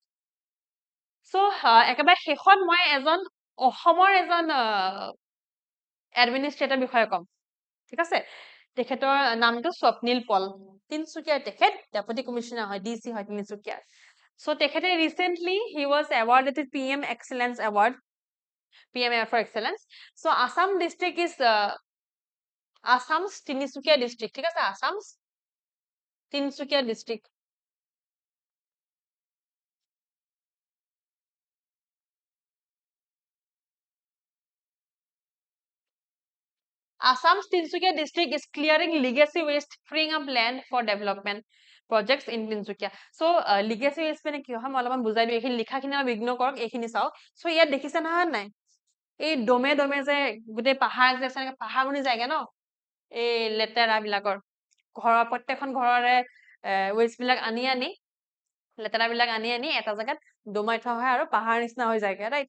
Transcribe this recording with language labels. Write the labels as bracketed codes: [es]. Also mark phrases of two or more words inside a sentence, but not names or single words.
[as] চ' একেবাৰে শেষত মই অসমৰ এজন এডমিনিষ্ট্ৰেটৰ বিষয়ে ক'ম, ঠিক আছে। তেখেতৰ নামটো স্বপ্নীল পল, তিনচুকীয়াৰ তেখেত, [en] deputy commissioner [as] হয়, DC হয় তিনচুকীয়াৰ। [en] চ' তেখেতে recently he was awarded with PM Excellence Award, PM for Excellence. So Assam district is Assam's তিনচুকীয়া district, [as] ঠিক আছে, [en] Assam's তিনচুকীয়া district. Assam's Tinsukia district is clearing legacy waste, freeing up land for development projects in Tinsukia. So legacy waste [as] মানে কি হয় মই অলপমান বুজাই দিওঁ, এইখিনি লিখাখিনি অলপ ইগনোৰ কৰক, এইখিনি চাওক। চ' ইয়াত দেখিছে নহয় নাই, এই দমে যে গোটেই পাহাৰ যে আছে, পাহাৰ বনি যায়গে ন এই লেতেৰা বিলাকৰ, প্ৰত্যেকখন ঘৰৰে ৱেষ্ট বিলাক আনি লেতেৰা বিলাক আনি এটা জেগাত দমাই থোৱা হয় আৰু পাহাৰ নিচিনা হৈ যায়গে, ৰাইট।